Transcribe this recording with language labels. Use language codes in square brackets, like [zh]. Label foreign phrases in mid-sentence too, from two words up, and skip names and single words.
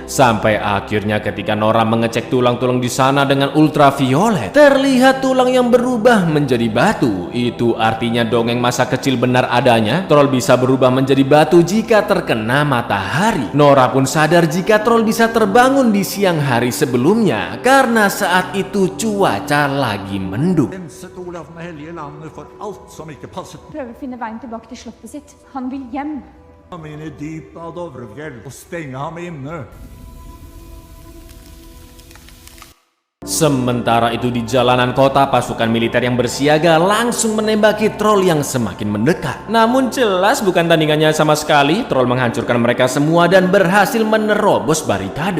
[id] Sampai akhirnya ketika Nora mengecek tulang-tulang di sana dengan ultraviolet, terlihat tulang yang berubah menjadi batu. Itu artinya dongeng masa kecil benar adanya. Troll bisa berubah menjadi batu jika terkena matahari. Nora pun sadar jika troll bisa terbangun di siang hari sebelumnya karena saat itu cuaca lagi mendung. [no] Prøver å finne veien tilbake til slottet sitt. Han vil hjem. Ham inn i dypet av Dovrefjell og stenge ham inne. [id] Sementara itu di jalanan kota, pasukan militer yang bersiaga langsung menembaki troll yang semakin mendekat. Namun jelas bukan tandingannya sama sekali. Troll menghancurkan mereka semua dan berhasil menerobos barikade.